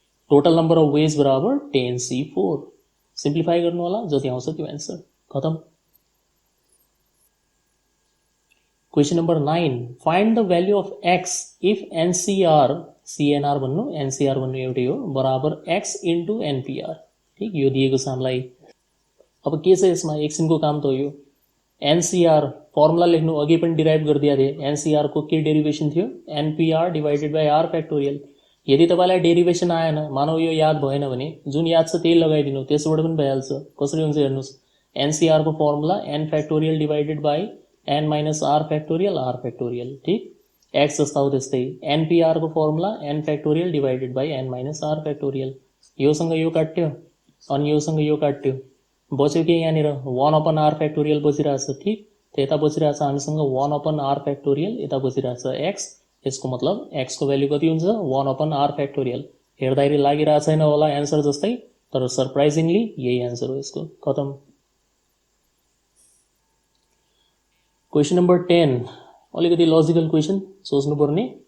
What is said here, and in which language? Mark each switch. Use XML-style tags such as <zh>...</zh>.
<en>Total number of ways बराबर 10C4।</en> <ne>Simplify गर्नु होला, जति आउँछ त्यो एन्सर, खतम।</ne> <en>question number 9, find the value of x if NCR,</en> <ne>CNR भन्नु, एनसीआर भन्नु एउटै हो, बराबर</ne> <en>X into NPR.</en> <ne>ठिक, यो दिएको छ हामीलाई। अब के छ यसमा, एकछिनको काम त हो यो। एनसीआर फर्मुला लेख्नु, अघि पनि डिराइभ गरिदिएको थिएँ। एनसीआर को के डेरिभेसन थियो, NPR divided by are factorial. यदि तपाईँलाई डेरिभेसन आएन, मानव यो याद भएन भने जुन याद छ त्यही लगाइदिनु, त्यसबाट पनि भइहाल्छ। कसरी हुन्छ हेर्नुहोस्, एनसीआर को formula an factorial divided by an minus are factorial, are factorial. ठिक, एक्स जस्ता हो त्यस्तै। एनपीआर को formula an factorial divided by an minus are factorial. योसँग यो काट्यो अनि योसँग यो काट्यो, बच्यो के यहाँनिर 1 अपन आर फ्याक्टोरियल बचिरहेछ। ठिक, त यता बचिरहेछ हामीसँग 1 अपन आर फ्याक्टोरियल, यता बचिरहेछ एक्स। यसको मतलब एक्स को भ्याल्यु कति हुन्छ, 1 अपन आर फ्याक्टोरियल। हेर्दाखेरि लागिरहेको छैन होला एन्सर जस्तै, तर सरप्राइजिङली यही एन्सर हो यसको, खतम। क्वेशन नंबर 10, अलिकति लजिकल क्वेशन सोच्नुपर्ने।</ne>